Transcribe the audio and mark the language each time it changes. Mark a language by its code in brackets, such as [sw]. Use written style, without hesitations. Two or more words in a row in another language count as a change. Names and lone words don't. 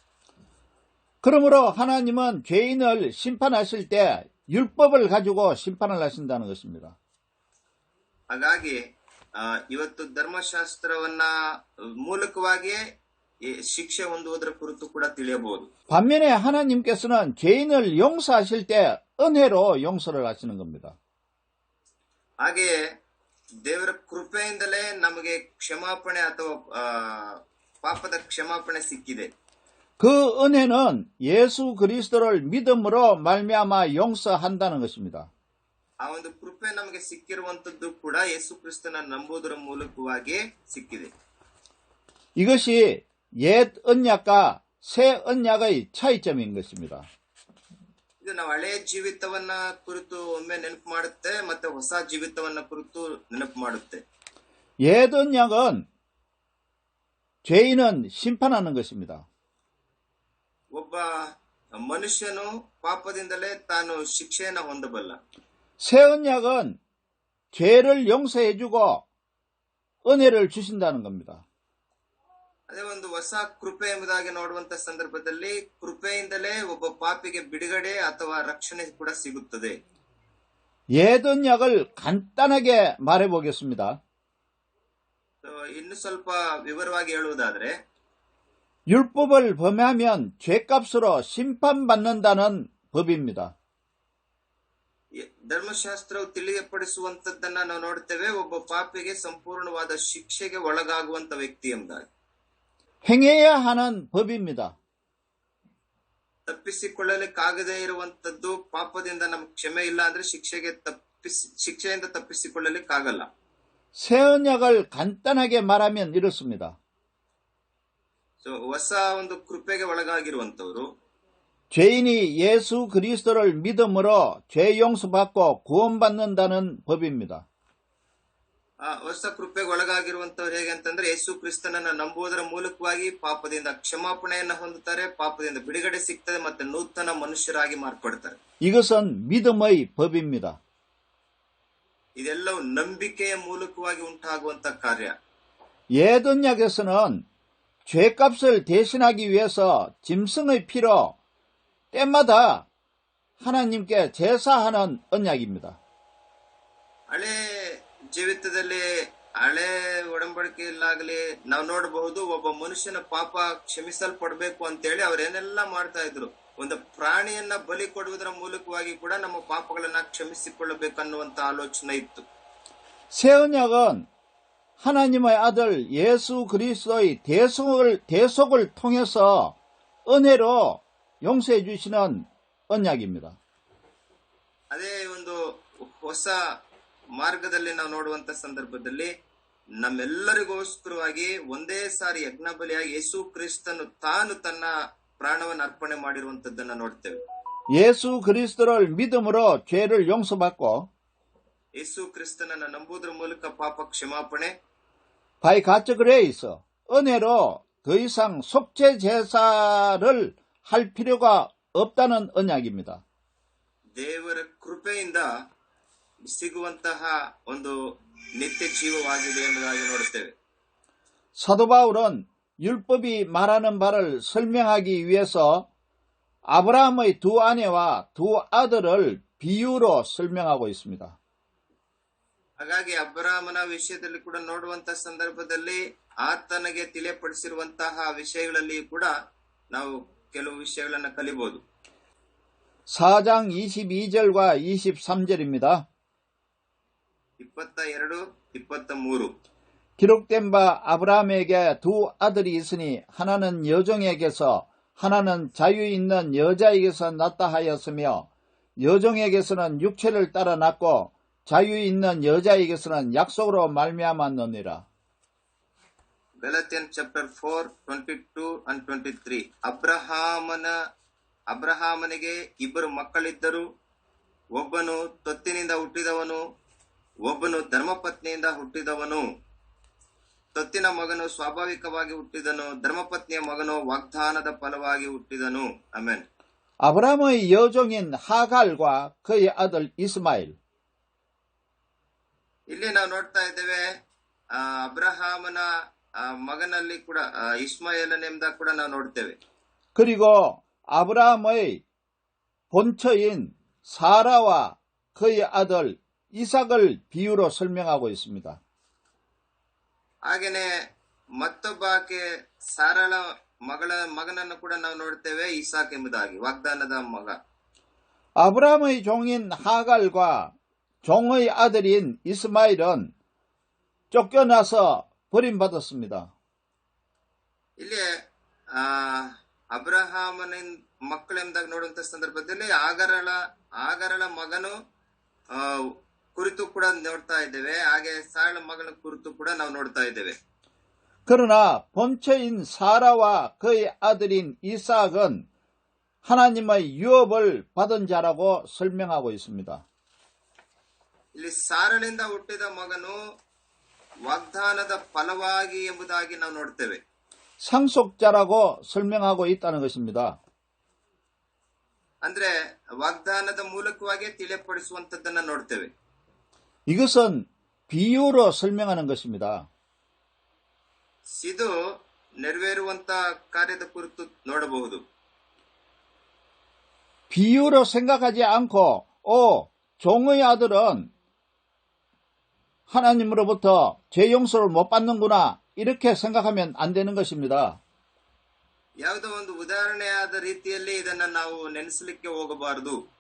[ko] 그러므로 하나님은 죄인을 심판하실 때 율법을 가지고 심판을 하신다는 것입니다. [kn] ಹಾಗಾಗಿ ಇವತ್ತು ಧರ್ಮಶಾಸ್ತ್ರವನ್ನ ಮೂಲಕವಾಗಿಯೇ ಶಿಕ್ಷೆ ಹೊಂದುವುದರ ಕುರಿತು ಕೂಡ ತಿಳಿಯಬಹುದು. [ko] 반면에 하나님께서는 죄인을 용서하실 때 은혜로 용서를 하시는 겁니다. [kn] ಹಾಗೆಯೇ ದೇವರ ಕೃಪೆಯಿಂದಲೇ ನಮಗೆ ಕ್ಷಮಾಪಣೆ ಅಥವಾ ಪಾಪದ ಕ್ಷಮಾಪಣೆ ಸಿಕ್ಕಿದೆ. [ko] 그 은혜는 예수 그리스도를 믿음으로 말미암아 용서한다는 것입니다. [kn] ಆ ಒಂದು ಕೃಪೆ ನಮಗೆ ಸಿಕ್ಕಿರುವಂತದ್ದು ಕೂಡ ಯೇಸು ಕ್ರಿಸ್ತನ ನಂಬುವುದರ ಮೂಲಕವಾಗಿ ಸಿಕ್ಕಿದೆ. [ko] 이것이 옛 언약과 새 언약의 차이점인 것입니다. [kn] ಇದು ನಾವು ಹಳೆಯ ಜೀವಿತವನ್ನ ಕುರಿತು ಒಮ್ಮೆ ನೆನಪು ಮಾಡುತ್ತೆ, ಮತ್ತೆ ಹೊಸ ಜೀವಿತವನ್ನ ಕುರಿತು ನೆನಪು ಮಾಡುತ್ತೆ. [ko] 옛 언약은 죄인은 심판하는 것입니다. [kn] ಒಬ್ಬ ಮನುಷ್ಯನು ಪಾಪದಿಂದಲೇ ತಾನು ಶಿಕ್ಷೆಯನ್ನ ಹೊಂದಬಲ್ಲ. [ko] 새 언약은 죄를 용서해주고 은혜를 주신다는 겁니다. [kn] ಅದೇ ಒಂದು ಹೊಸ ಕೃಪೆ ಎಂಬುದಾಗಿ ನೋಡುವಂತ ಸಂದರ್ಭದಲ್ಲಿ ಕೃಪೆಯಿಂದಲೇ ಒಬ್ಬ ಪಾಪಿಗೆ ಬಿಡುಗಡೆ ಅಥವಾ ರಕ್ಷಣೆ ಕೂಡ ಸಿಗುತ್ತದೆ. [ko] 옛 언약을 간단하게 말해보겠습니다. [kn] ಇನ್ನು ಸ್ವಲ್ಪ ವಿವರವಾಗಿ ಹೇಳುವುದಾದ್ರೆ [ko] 율법을 범하면 죄값으로 심판받는다는 법입니다. [kn] ಧರ್ಮಶಾಸ್ತ್ರವು ತಿಳಿಯಪಡಿಸುವಂತದ್ದನ್ನ ನಾವು ನೋಡ್ತೇವೆ. ಒಬ್ಬ ಪಾಪಿಗೆ ಸಂಪೂರ್ಣವಾದ ಶಿಕ್ಷೆಗೆ ಒಳಗಾಗುವಂತ ವ್ಯಕ್ತಿ ಎಂಬುದಾಗಿ [ko] 행해야 하는 법입니다. [kn] ತಪ್ಪಿಸಿಕೊಳ್ಳಲಿಕ್ಕಾಗದೇ ಇರುವಂತದ್ದು ಪಾಪದಿಂದ ನಮ್ಗೆ ಕ್ಷಮೆ ಇಲ್ಲ ಅಂದ್ರೆ ಶಿಕ್ಷೆಯಿಂದ ತಪ್ಪಿಸಿಕೊಳ್ಳಲಿಕ್ಕಾಗಲ್ಲ. [ko] 새 언약을 간단하게 말하면 이렇습니다. [kn] ಸೊ ಹೊಸ ಒಂದು ಕೃಪೆಗೆ ಒಳಗಾಗಿರುವಂತವ್ರು [ko] 죄인이 예수 그리스도를 믿음으로 죄 용서받고 구원받는다는 법입니다. [kn] ಹೊಸ ಕೃಪೆಗೆ ಒಳಗಾಗಿರುವಂತವ್ರು ಹೇಗೆ ಅಂತಂದ್ರೆ ಯೇಸು ಕ್ರಿಸ್ತನನ್ನ ನಂಬುವುದರ ಮೂಲಕವಾಗಿ ಪಾಪದಿಂದ ಕ್ಷಮಾಪಣೆಯನ್ನ ಹೊಂದುತ್ತಾರೆ, ಪಾಪದಿಂದ ಬಿಡುಗಡೆ ಸಿಗ್ತದೆ, ಮತ್ತೆ ನೂತನ ಮನುಷ್ಯರಾಗಿ ಮಾರ್ಪಡ್ತಾರೆ. [ko] 이것은 믿음의 법입니다. [kn] ಇದೆಲ್ಲವೂ ನಂಬಿಕೆಯ ಮೂಲಕವಾಗಿ ಉಂಟಾಗುವಂತ ಕಾರ್ಯ. [ko] 옛 언약에서는 죄값을 대신하기 위해서 짐승의 피로 때마다 하나님께 제사하는 언약입니다. [kn] ಹಳೆ ಜೀವಿತದಲ್ಲಿ ಹಳೆ ಒಡಂಬಡಿಕೆಯಲ್ಲಾಗಲಿ ನಾವು ನೋಡಬಹುದು, ಒಬ್ಬ ಮನುಷ್ಯನ ಪಾಪ ಕ್ಷಮಿಸಲ್ಪಡಬೇಕು ಅಂತೇಳಿ ಅವ್ರೇನೆಲ್ಲ ಮಾಡ್ತಾ ಇದ್ರು. ಒಂದು ಪ್ರಾಣಿಯನ್ನ ಬಲಿ ಕೊಡುವುದರ ಮೂಲಕವಾಗಿ ಕೂಡ ನಮ್ಮ ಪಾಪಗಳನ್ನ ಕ್ಷಮಿಸಿಕೊಳ್ಳಬೇಕನ್ನುವಂತ ಆಲೋಚನೆ ಇತ್ತು. [ko] 새 언약은 하나님의 아들 예수 그리스도의 대속을 통해서 은혜로 용서해 주시는 언약입니다. [kn] ಅದೇ ಒಂದು ಹೊಸ ಮಾರ್ಗದಲ್ಲಿ ನಾವು ನೋಡುವಂತ ಸಂದರ್ಭದಲ್ಲಿ ನಮ್ಮೆಲ್ಲರಿಗೋಸ್ಕರವಾಗಿ ಒಂದೇ ಸಾರಿ ಯಜ್ಞ ಬಲಿಯಾಗಿ ಯೇಸು ಕ್ರಿಸ್ತನು ತಾನು ತನ್ನ ಪ್ರಾಣವನ್ನು ಅರ್ಪಣೆ ಮಾಡಿರುವಂತದ್ದನ್ನ ನೋಡ್ತೇವೆ. [ko] 예수 그리스도를 믿음으로 죄를 용서받고 [kn] ಯೇಸು ಕ್ರಿಸ್ತನನ್ನ ನಂಬುವುದರ ಮೂಲಕ ಪಾಪ ಕ್ಷಮಾಪಣೆ, [ko] 바이 가짜 그레이스 은혜로 더 이상 속죄 제사를 할 필요가 없다는 언약입니다. [kn] ದೇವರ ಕೃಪೆಯಿಂದ ಸಿಗುವಂತಹ ಒಂದು ನಿತ್ಯ ಜೀವವಾಗಿದೆ ಎಂಬುದಾಗಿ ನೋಡುತ್ತೇವೆ. [ko] 사도 바울은 율법이 말하는 바를 설명하기 위해서 아브라함의 두 아내와 두 아들을 비유로 설명하고 있습니다. [kn] ಹಾಗಾಗಿ ಅಬ್ರಾಮನ ವಿಷಯದಲ್ಲಿ ಕೂಡ ನೋಡುವಂತ ಸಂದರ್ಭದಲ್ಲಿ ಆತನಿಗೆ ತಿಳಿಯಪಡಿಸಿರುವಂತಹ ವಿಷಯಗಳಲ್ಲಿ ಕೂಡ ನಾವು ಕೆಲವು ವಿಷಯಗಳನ್ನ ಕಲಿಬಹುದು. [ko] 4장 22절과 23절입니다. 22, 23 기록된 바 아브라함에게 두 아들이 있으니 하나는 여종에게서 하나는 자유 있는 여자에게서 낳다 하였으며 여종에게서는 육체를 따라 낳고 자유 있는 여자에게서는 약속으로 말미암았느니라. [en] Galatians chapter 4, 22 and 23 [kn] ಅಬ್ರಹಾಮನಿಗೆ ಇಬ್ಬರು ಮಕ್ಕಳಿದ್ದರು. ಒಬ್ಬನು ತೊತ್ತಿನಿಂದ ಹುಟ್ಟಿದವನು, ಒಬ್ಬನು ಧರ್ಮಪತ್ನಿಯಿಂದ ಹುಟ್ಟಿದವನು. ತೊತ್ತಿನ ಮಗನು ಸ್ವಾಭಾವಿಕವಾಗಿ ಹುಟ್ಟಿದನು, ಧರ್ಮಪತ್ನಿಯ ಮಗನು ವಾಗ್ದಾನದ ಫಲವಾಗಿ ಹುಟ್ಟಿದನು. ಆಮೆನ್. [ko] 아브라함의 여종인 하갈과 그의 아들 이스마엘. [kn] ಇಲ್ಲಿ ನಾವು ನೋಡ್ತಾ ಇದ್ದೇವೆ ಅಬ್ರಹಾಮನ ಮಗನಲ್ಲಿ ಕೂಡ ಇಸ್ಮಾಯೇಲನೆಂಬ ಕೂಡ ನಾವು ನೋಡ್ತೇವೆ. [ko] 그리고 아브라함의 본처인 사라와 그의 아들 이삭을 비유로 설명하고 있습니다. [kn] ಹಾಗೇನೆ ಮತ್ತೊಬ್ಬಾಕೆ ಸಾರಳ ಮಗನನ್ನು ಕೂಡ ನಾವು ನೋಡ್ತೇವೆ, ಇಸಾಕ್ ಎಂಬುದಾಗಿ, ವಾಗ್ದಾನದ ಮಗ. [ko] 아브라함의 종인 하갈과 종의 아들인 이스마엘은 쫓겨나서 버림받았습니다. [kn] ಇಲ್ಲಿ ಅಬ್ರಹಾಮನ ಮಕ್ಕಳೆಂಬುದಾಗಿ ನೋಡುವಂತ ಸಂದರ್ಭದಲ್ಲಿ ಆಗರಳ ಮಗನು ಕುರಿತು ಕೂಡ ನೋಡ್ತಾ ಇದ್ದೇವೆ, ಹಾಗೆ ಸಾರಳ ಮಗನ ಕುರಿತು ಕೂಡ ನಾವು ನೋಡ್ತಾ ಇದ್ದೇವೆ. [ko] 그러나 본처인 사라와 그의 아들인 이삭은 하나님의 유업을 받은 자라고 설명하고 있습니다. [kn] ಇಲ್ಲಿ ಸಾರಳಿಂದ ಹುಟ್ಟಿದ ಮಗನು ವಾಗ್ದಾನದ ಫಲವಾಗಿ ಎಂಬುದಾಗಿ ನಾವು ನೋಡ್ತೇವೆ. [ko] 상속자라고 설명하고 있다는 것입니다. [kn] ಅಂದ್ರೆ ವಾಗ್ದಾನದ ಮೂಲಕವಾಗಿ ತಿಳಿಯಪಡಿಸುವಂತದ್ದನ್ನ ನೋಡ್ತೇವೆ. [ko] 이것은 비유로 설명하는 것입니다. [kn] ಇದು ನೆರವೇರುವಂತ ಕಾರ್ಯದ ಕುರಿತು ನೋಡಬಹುದು. [ko] 비유로 생각하지 않고 종의 아들은 하나님으로부터 죄 용서를 못 받는구나 이렇게 생각하면 안 되는 것입니다. [kn] ಯಾವುದೋ ಒಂದು ಉದಾಹರಣೆಯಾದ ರೀತಿಯಲ್ಲಿ ಇದನ್ನ ನಾವು ನೆನೆಸಲಿಕ್ಕೆ ಹೋಗಬಾರದು.